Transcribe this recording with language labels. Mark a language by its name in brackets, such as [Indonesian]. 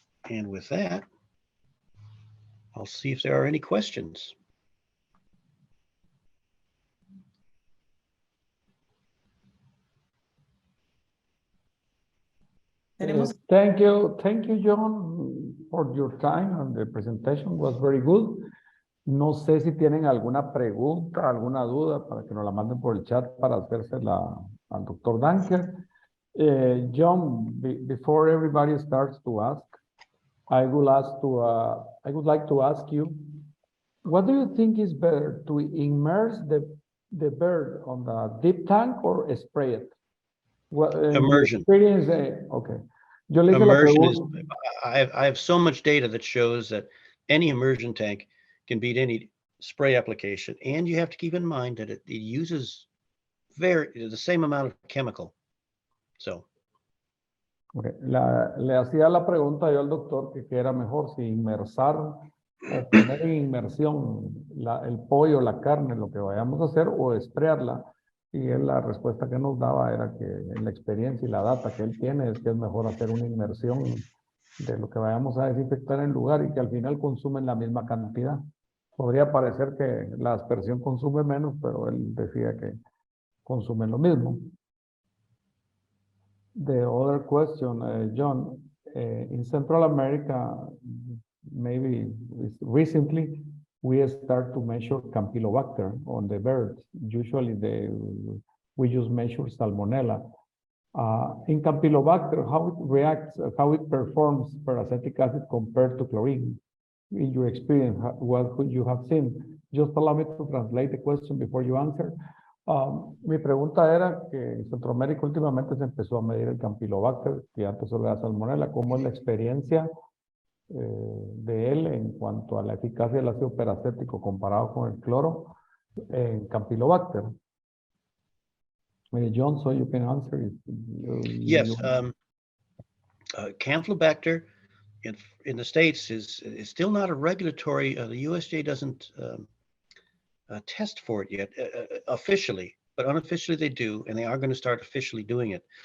[English] And with that, I'll see if there are any questions. Thank you, John, for your time, and the presentation was very good. [Spanish] No sé si tienen alguna pregunta, alguna duda, para que nos la manden por el chat para hacérsela al Dr. Dankert. [English] John, before everybody starts to ask, I would like to ask you, what do you think is better, to immerse the bird on the deep tank or spray it? Immersion. [Spanish] Okay. Yo le hice [English] Immersion [Spanish] la pregunta. [English] I have so much data that shows that any immersion tank can beat any spray application, and you have to keep in mind that it uses the same amount of chemical. So. Okay. [Spanish] Le hacía la pregunta yo al doctor que qué era mejor, si inmersar o poner en inmersión el pollo, la carne, lo que vayamos a hacer, o esprearla. Y él, la respuesta que nos daba era que en la experiencia y la data que él tiene es que es mejor hacer una inmersión de lo que vayamos a desinfectar en el lugar, y que al final consumen la misma cantidad. Podría parecer que la aspersión consume menos, pero él decía que consume lo mismo. [English] The other question, John, in Central America, maybe recently, we start to measure Campylobacter on the birds. Usually we just measure Salmonella. In Campylobacter, how it reacts, how it performs peracetic acid compared to chlorine? In your experience, what you have seen? Just allow me to translate the question before you answer. [Spanish] Mi pregunta era que en Centroamérica últimamente se empezó a medir el Campylobacter, que antes solo era Salmonella. ¿Cómo es la experiencia de él en cuanto a la eficacia del ácido peracético comparado con el cloro en Campylobacter? [English] John, so you can answer it. Yes, Campylobacter in the States is still not a regulatory, the USDA doesn't test for it yet officially, but unofficially they do, and they are going to start officially doing it.